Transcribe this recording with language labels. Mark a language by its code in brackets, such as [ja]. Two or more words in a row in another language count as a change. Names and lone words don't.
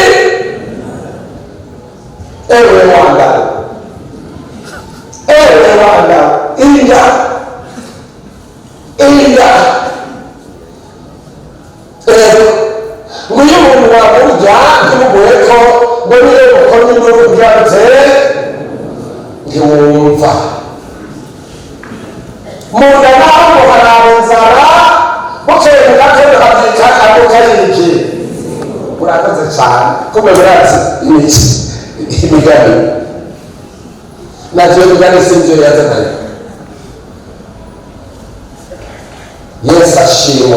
[rn] ewe wanda inda nguyu muntu wakurya ntimuguhe ko ngo niyo mukora n'induru byarutse ntiwumva munda naho haraba inzara bukeye mu gatondo habyika amuka yinji. Murakoze cyane kumwe murazi imigani navyo imigani sinvyo yazanaye. Yesu ashimwe.